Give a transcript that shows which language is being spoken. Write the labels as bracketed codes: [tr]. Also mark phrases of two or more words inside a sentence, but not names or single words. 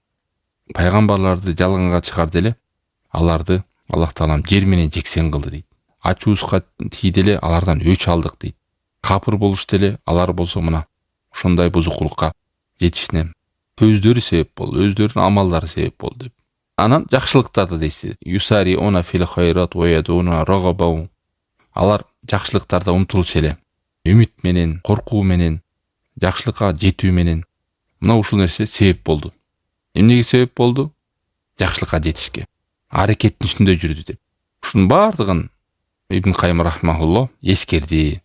[ky] Пайгамбарларды жалганга чыгарды эле, аларды Аллах Таалам жер менен жексен кылды дейт. ачуусга тийди эле алардан өч алдык дейт. Капыр болушту эле алар болсо мына ошондой бузукулукка жетишине өздөрү себеп болду, өздөрүнүн амалдары себеп болду деп. Анан жакшылыктарды дейсиз. [ar] يسارعون في الخيرات ويدعوننا رغبا. [ky] Алар жакшылыктарда умтулчу эле. Үмүт менен, коркуу менен, жакшылыкка жетүү менен. Мына ушул нерсе себеп болду. Эмнеге себеп болду? Жакшылыкка жетишке. Аракеттин үстүндө жүрдү деп. Ушунун бардыгын Ибн Кайым рахмахулло эскерди.